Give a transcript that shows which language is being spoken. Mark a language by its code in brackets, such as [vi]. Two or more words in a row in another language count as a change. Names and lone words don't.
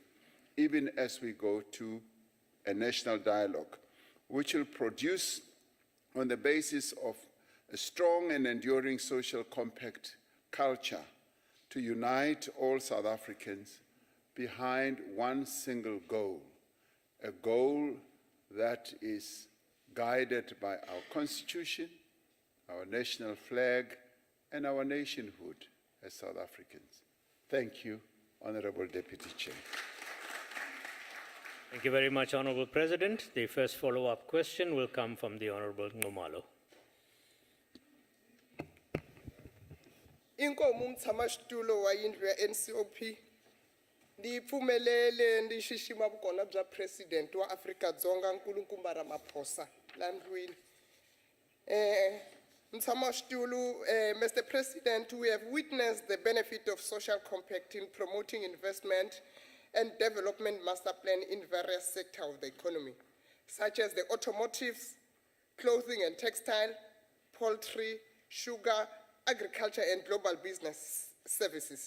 [en] even as we go to a national dialogue, which will produce, on the basis of a strong and enduring social compact culture, to unite all South Africans behind one single goal, a goal that is guided by our constitution, our national flag, and our nationhood as South Africans. Thank you, Honorable Deputy Chair. Thank you very much, Honorable President. The first follow-up question will come from the Honorable Ngomalo. [ts] Inkomo umtshamaxitulu wa yindlu ya NCOP ndi pfumelele ndi xixima vukona bya president wa Afrika-Dzonga Nkulukumba Ramaphosa la ndlwini. Mtshamaxitulu, Mr. [en] President, we have witnessed the benefit of social compact in promoting investment and development master plan in various sectors of the economy, such as the automotives, clothing and textile, poultry, sugar, agriculture, and global business services.